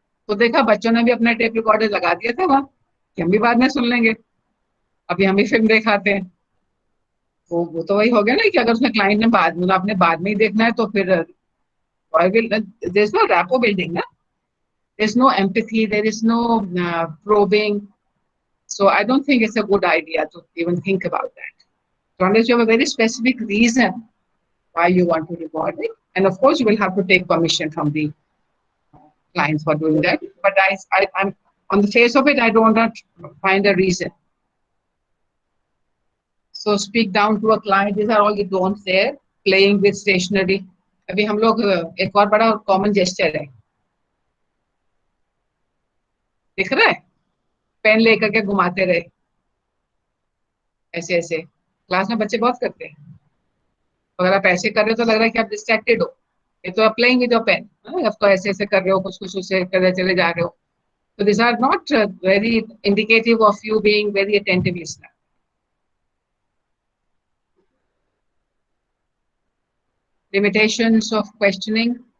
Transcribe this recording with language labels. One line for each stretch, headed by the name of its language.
Hindi: तो देखा बच्चों ने भी अपना टेप रिकॉर्डर लगा दिया था वहाँ कि हम भी बाद में सुन लेंगे, अभी हम भी फिल्म दिखाते हैं। तो वो तो वही हो गया ना कि अगर उसने क्लाइंट ने बाद में आपने बाद में ही देखना है तो फिर
English: There is no rapport building ना, there is no empathy, there is no probing. So I don't think it's a good idea to even think about that. So unless you have a very specific reason why you want to record it, and of course you will have to take permission from the client for doing that. But I'm on the face of it, I do not find a reason. So speak down to a client. These are all the don'ts there. Playing with stationery.
Hindi: अभी हम लोग एक और बड़ा common gesture है, दिख रहा है, पेन लेकर के घुमाते रहे ऐसे ऐसे, क्लास में बच्चे बहुत करते हैं। अगर आप ऐसे कर रहे हो तो लग रहा है कि आप डिस्ट्रैक्टेड हो, ये तो आप
English: playing with your pen,
Hindi: आपको ऐसे ऐसे कर रहे हो, कुछ कुछ उसे करते चले जा रहे हो.
English: So these are not very indicative of you being very attentive listener. Limitations of questioning.